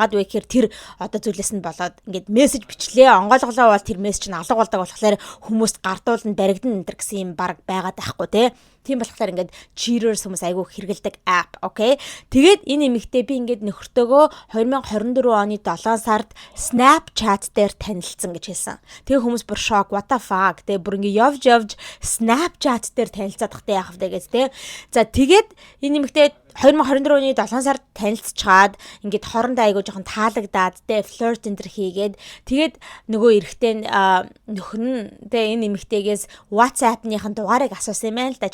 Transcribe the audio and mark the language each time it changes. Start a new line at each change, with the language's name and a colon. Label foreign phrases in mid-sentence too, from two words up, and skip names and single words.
Mongolian: Ягаад вэ гэхээр тэр одоо зүйлээс нь болоод ингээд мессеж бичлээ онгойлголоо бол тэр мессеж нь алга болдог болохоор хүмүүст гардуулна баригдан энэ гэсэн юм баг байгаад байхгүй те. Тийм болохоор ингээд cheaters хүмүүс айгүй хэрэгэлдэг app, окей. Тэгээд энэ эмэгтэй би ингээд нөхөртөөгөө 2024 оны 7 сард Snapchat дээр танилцсан гэж хэлсэн. Тэгээ хүмүүс бүр шок,
English: what the fuck.
Mongolian: Тэгээ бүр ингээд явж Snapchat дээр танилцаад тахтай яах вэ гэж те. За тэгээд энэ эмэгтэй 2024 оны 7 сард танилцчаад ингээд хоорондоо айгуу жоохон таалагдаад те флирт энтер хийгээд тэгээд нөгөө эрэгтэй нөхөр нь те энэ эмэгтэйгээс WhatsApp-ныхын дугаарыг асуусан юм байна л да.